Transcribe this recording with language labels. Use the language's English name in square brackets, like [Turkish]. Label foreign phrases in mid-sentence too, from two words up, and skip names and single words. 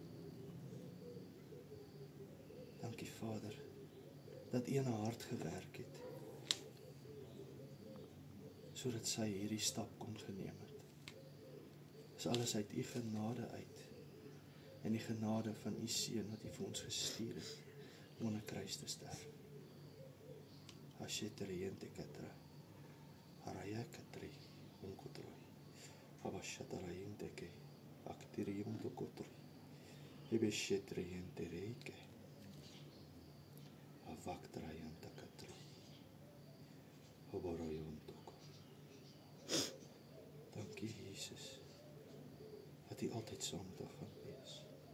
[Afrikaans] Dankie, Vader, dat U in haar hart gewerk het, sodat sy hierdie stap kon geneem het. Dis alles uit U genade uit, en die genade van U Seun wat U vir ons gestuur het, om aan 'n kruis te sterf. Asheteriente katra, haraya katri, onkotroi, abashatarainte ke, actirium do kotri, Ibeshetrien tereke. Avaktrayan takatri. Oboroyon toko. Dankie Jesus, dat U altyd saam met ons gaan wees.